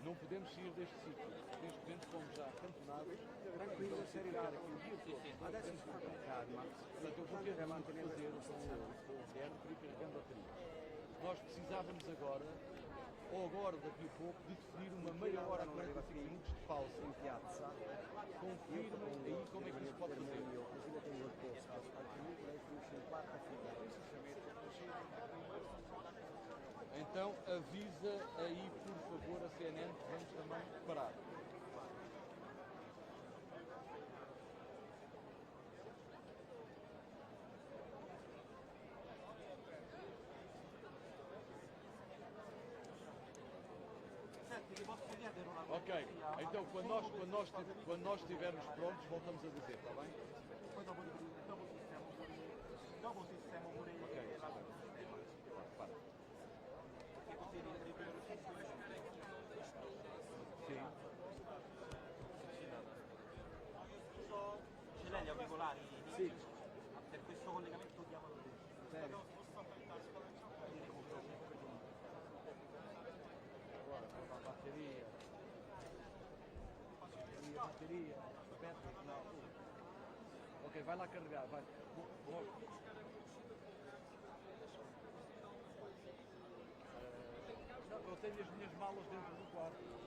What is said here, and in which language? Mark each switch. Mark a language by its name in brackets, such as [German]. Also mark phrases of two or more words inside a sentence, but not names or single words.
[Portuguese] não podemos sair deste sítio. Neste momento fomos já acantonados. [Italian] Tranquillo, serenare qui. Adesso si fa con calma. [Portuguese] Portanto, eu vou ter de fazer com o Guilherme para ir carregando baterias. Nós precisávamos agora, ou agora daqui a pouco, de definir uma meia hora a 45 minutos de pausa. [Italian] In piazza. [Portuguese] Confirmem aí como é que isso pode fazer. [Italian] Io, così le tengo il posto, altrimenti lei finisce in quarta fila. [Portuguese] Então avisa aí, por favor, a CNN que vamos também parar. Ok, então quando nós estivermos prontos voltamos a dizer, está bem? [Italian] Dopo sistemo pure Ok, la [Portuguese] para. [Italian] perché così rientri [Portuguese] Sim. [Italian] ce l'hai gli auricolari? Sì. Per questo collegamento chiamalo tu. Bene. [Portuguese] Agora, com a bateria. Bateria. Aberta, não. Ok, vai lá carregar, vai. Não, eu tenho as minhas malas dentro do quarto.